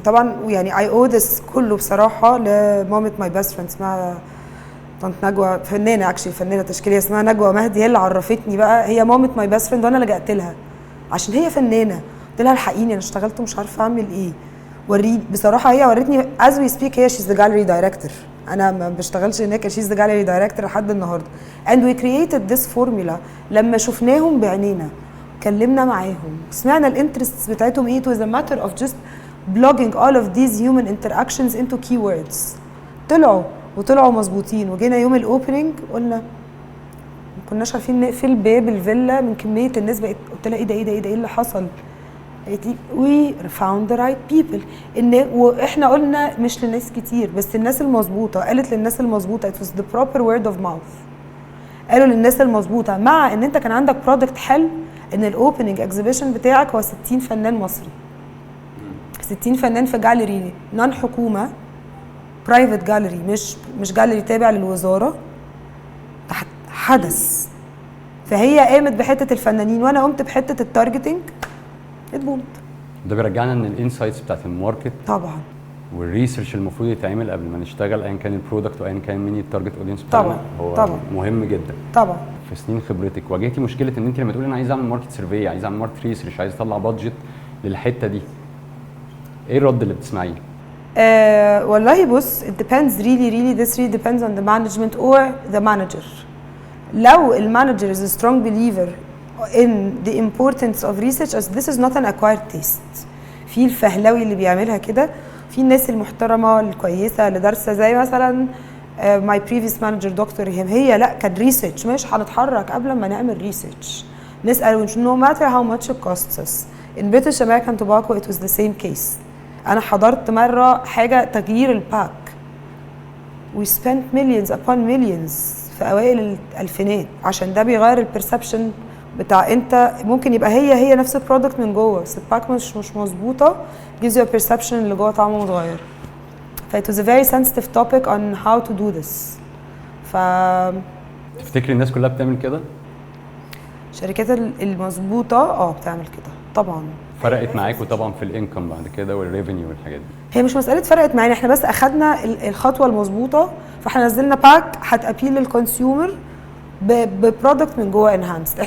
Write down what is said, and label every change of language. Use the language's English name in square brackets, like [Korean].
[Arabic] طبعا يعني [English] I owe this [Arabic] كله بصراحه لمامة [English] my best friend [Arabic] اسمها طنط نجوى، فنانه تشكيليه اسمها نجوى مهدي، هي اللي عرفتني بقى. هي مامة [English] my best friend [Arabic] وانا لجأت لها عشان هي فنانه. قلت لها الحقيني انا اشتغلت ومش عارفه اعمل ايه، وريني. بصراحه هي ورتني [English] as we speak. [Arabic] هي [English] she's the gallery director، [Arabic] انا ما بشتغلش هناك، [English] she's the gallery director [Arabic] لحد النهارده. [English] and we created this formula. [Arabic] لما شفناهم بعينينا كلمنا معاهم سمعنا الانترستس بتاعتهم ايه. [English] it was a matter of just blogging all of these human interactions into keywords. [Arabic] طلعوا مظبوطين. وجينا يوم الاوبننج قلنا ما كناش عارفين نقفل باب الفيلا من كميه الناس. بقت قلت لها ايه اللي حصل؟ [English] we found the right people. [Arabic] واحنا قلنا مش لناس كتير بس الناس المظبوطه. قالت للناس المظبوطه [English] it was the proper word of mouth. [Arabic] قالوا للناس المظبوطه مع ان انت كان عندك برودكت حلو ان الاوبننج اكزيبيشن بتاعك هو 60 فنان مصري، 60 فنان في جاليري نون حكومه، برايفت جاليري، مش جاليري تابع للوزاره. حدث. فهي قامت بحته الفنانين وانا قمت بحته التارجتنج. اتبومت. ده بيرجعنا ان الانسايتس بتاعت الماركت طبعا والريسيرش المفروض يتعمل قبل ما نشتغل ايا كان البرودكت وايا كان مين التارجت اودينس بتاعنا. هو طبعا مهم جدا. طبعا. في سنين خبرتك واجهتي مشكله ان انت لما تقولي انا عايز اعمل ماركت سيرفي، عايز اعمل ماركت ريسيرش، عايز اطلع بادجت للحته دي، ايه الرد اللي بتسمعيه؟ والله بص [English] it depends really this really depends on the management or the manager. [Arabic] لو المانجر [English] is a strong believer in the importance of research as this is not an acquired taste. [Arabic] في الفهلوي اللي بيعملها كده، في الناس المحترمه الكويسه اللي دارسه زي مثلا [English] my previous manager [Arabic] دكتور ريهام. هي لا كان ريسيرش، مش هنتحرك قبل ما نعمل ريسيرش، نسال [English] no matter how much it costs us. in British American Tobacco it was the same case. [Arabic] انا حضرت مره حاجه تغيير الباك. [English] we spent millions upon millions [Arabic] في اوائل الالفينات عشان ده بيغير البرسبشن بتاع انت ممكن يبقى هي نفس البرودكت من جوه بس الباك مش مظبوطه [English] gives you a perception [Arabic] اللي جوه طعمه متغير. [English] ف it was a very sensitive topic on how to do this. ف [Arabic] تفتكري الناس كلها بتعمل كده؟ الشركات المظبوطه بتعمل كده طبعا. فرقت معاكوا طبعا في الانكم بعد كده والريفينيو والحاجات دي؟ هي مش مساله فرقت معانا، احنا بس اخدنا الخطوه المظبوطه فاحنا نزلنا باك هتابيل للكونسيومر ببرودكت من جوه انهانسد.